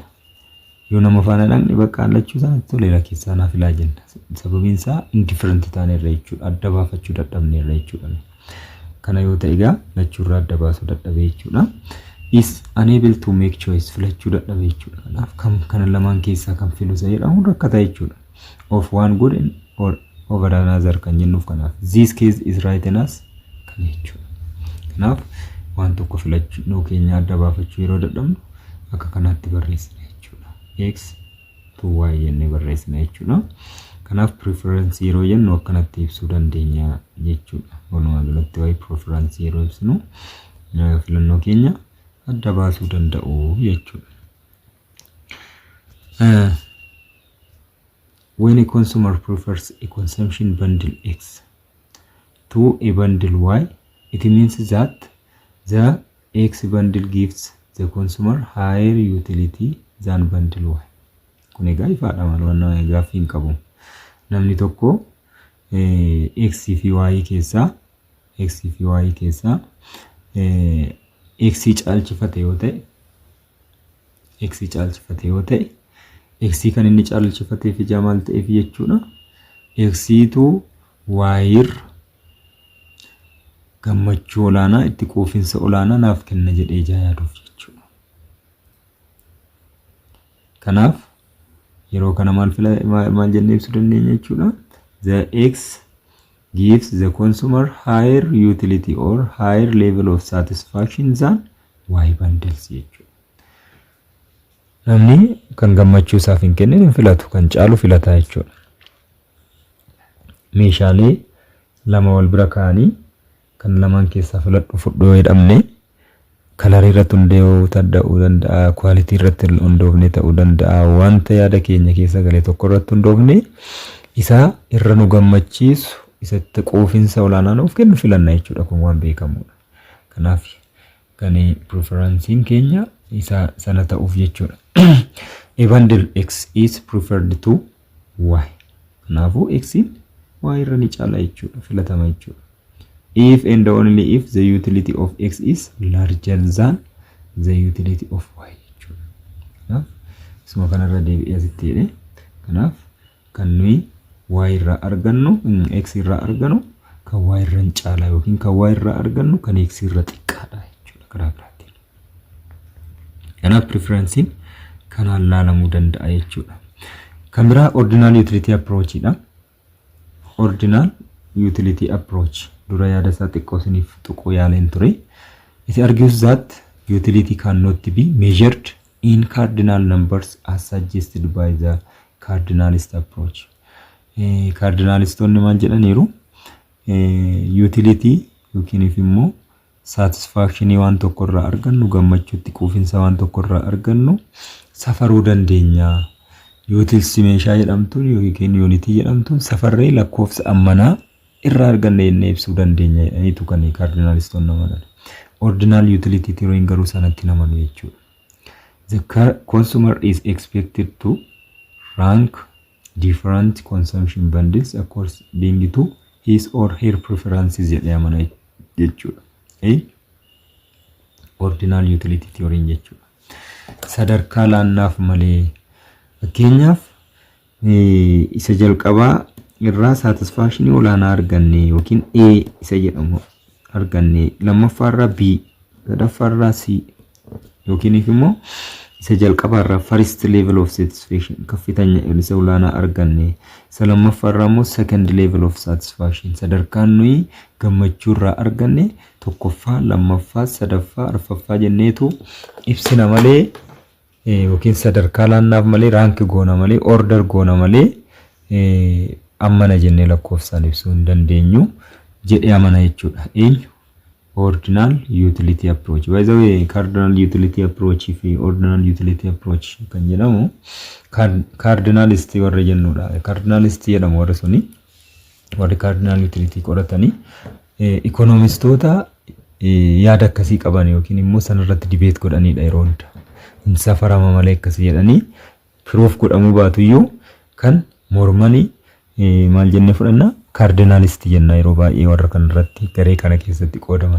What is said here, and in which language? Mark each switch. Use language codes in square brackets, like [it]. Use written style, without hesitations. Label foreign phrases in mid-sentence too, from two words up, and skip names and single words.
[om] Yoo nama faana dhaqne bakka lachuusaa toleera keessaa naaf ilaa jenna. Sababiin isaa indifferent taaneerra jechuudha. Adda baafachuu dadhabneerra jechuudha. Kana yoo ta'e egaa lachuurraa adda baasuu dadhabee jechuudha. [en] Is unable to make choice [om] filachuu dadhabee jechuudha. Kanaaf kana lamaan keessaa kan filu jedhamu rakkata jechuudha. [en] Of one good or over another [om] kan jennuuf kanaaf. [en] This case is right in us [om] kan jechuudha. Kanaaf waan tokko filachuu keenya adda baafachuu yeroo dadhabnu akka kanaatti barreessina jechuudha. X to Y jennee barreessina jechuudha. Kanaaf preference yeroo jennu akkanatti ibsuu dandeenya jechuudha. Walumaa galatti waa'ee preference yeroo ibsinu filannoo keenya adda baasuu danda'u jechuudha. [en] When a consumer prefers a consumption bundle X to a bundle Y, it means that the X bundle gives the consumer higher utility than bundle Y. [om] Kun egaa ifaadha waan gaaffii hin qabu. Namni tokko X fi Y keessaa X caalchifate yoo ta'e X kan inni caalchifatee fi maal ta'eef jechuudha. X tu Y gammachuu olaanaa itti quufinsa olaanaa naaf kenna jedhee jaayaduuf jechuudha. Kanaaf yeroo kana maal jennee ibsuu dandeenya jechuudha. [en] The X gives the consumer higher utility or higher level of satisfaction than Y bundles jechuudha. [om] Namni kan gammachuu isaaf hin kennin filatu kan caalu filata jechuudha. Meeshaalee lama wal bira kaanii kan lamaan keessaa filadhu fudhoo jedhamne kalarii irratti hundaa'uu ta'uu danda'a, quality irratti hundoofne ta'uu danda'a, wanta yaada keenya keessa galee tokko irratti hundoofne isa irra nu gammachiisu isatti quufinsa olaanaa nuuf kennu filanna jechuudha. Kun waan beekamudha. Kanaaf kan preferencein keenya isa sana ta'uuf jechuudha. [en] A bundle X is preferred to Y. [om] Kanaafuu X Y irra ni caala jechuudha, filatama jechuudha. [en] If and only if the utility of X is larger than the utility of Y jechuudha. [om] Kanaaf isuma kanarra deebi'ee asitti jedhe. Kanaaf kan nuyi Y irraa argannu X irraa argannu kan Y irra caala yookiin kan Y irraa argannu kan X irra xiqqaadha jechuudha karaa biraatiin. Kanaaf preferencein kanaan laalamuu danda'a jechuudha. Kan biraa [en] ordinal utility approach [om] dha. [en] Ordinal utility approach [om] dura yaada isaa xiqqoo isiniif tuquu yaaleen ture. [en] It argues that utility cannot be measured in cardinal numbers as suggested by the cardinalist approach. [om] Cardinalistonni maal jedhaniiru utility yookiin immoo satisfaction waan tokko irraa argannu gammachuutti quufinsa waan tokko irraa argannu safaruu dandeenya. Utility meeshaa jedhamtu yookiin unity jedhamtu safarree lakkoofsa ammanaa irraa arganne jennee ibsuu dandeenya jedhaniitu kan cardinalistonni amanan. [en] Ordinal utility theory [om] garuu sanatti namanu jechuudha. [en] The consumer is expected to rank different consumption bundles according to his or her preferences [om] jedhee amana jechuudha. [en] Ordinal utility theory jechuudha. [om] Sadarkaa laannaaf malee fakkeenyaaf isa jalqabaa irraa satisfaction olaanaa arganne yookiin A isa jedhamu arganne, lammaffaarraa B, sadaffaarraa C yookiin immoo isa jalqabaarraa [en] first level of satisfaction [om] kaffitanya isa olaanaa arganne, isa lammaffaarraa immoo [en] second level of satisfaction [om] sadarkaan nuyi gammachuurraa arganne tokkoffaa, lammaffaa, sadaffaa, arfaffaa jenneetu ibsina malee yookiin sadarkaa laannaaf malee rank goona malee order goona malee ammana jennee lakkoofsaan ibsuu hin dandeenyu jedhee amana jechuudha. [en] Eenyu ordinal utility approach. By the way, cardinal utility approach fi ordinal utility approach [om] kan jedhamu cardinalist warra jennudha. Cardinalist jedhamu warra suni warri [en] cardinal utility [om] qoratanii economistoota yaada akkasii qaban yookiin immoo sanarratti debate godhanidha yeroo hunda. Hin safarama malee akkasii jedhanii proof godhamuu baatuyyuu kan mormanii maal jennee fudhanna cardinalist jenna yeroo baay'ee warra kanarratti garee kana keessatti qoodaman.